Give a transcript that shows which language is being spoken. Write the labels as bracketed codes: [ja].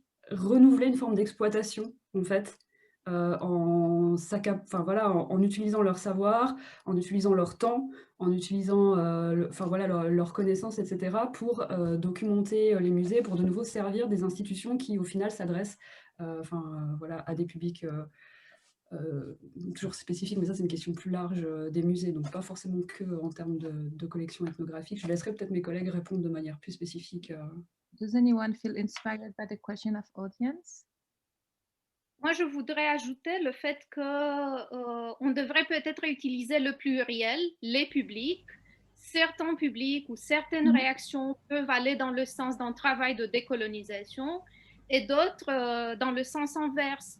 [fr] renouveler une forme d'exploitation, en fait, en utilisant leur savoir, en utilisant leur temps, en utilisant leurs connaissances, etc., pour documenter les musées, pour de nouveau servir des institutions qui, au final, s'adressent à des publics toujours spécifiques, mais ça, c'est une question plus large des musées, donc pas forcément que en termes de collection ethnographique. Je laisserai peut-être mes collègues répondre de manière plus spécifique. [en] Does anyone feel inspired by the question of audience? [fr] Moi, je voudrais ajouter le fait qu'on devrait peut-être utiliser le pluriel, les publics. Certains publics ou certaines réactions peuvent aller dans le sens d'un travail de décolonisation et d'autres dans le sens inverse.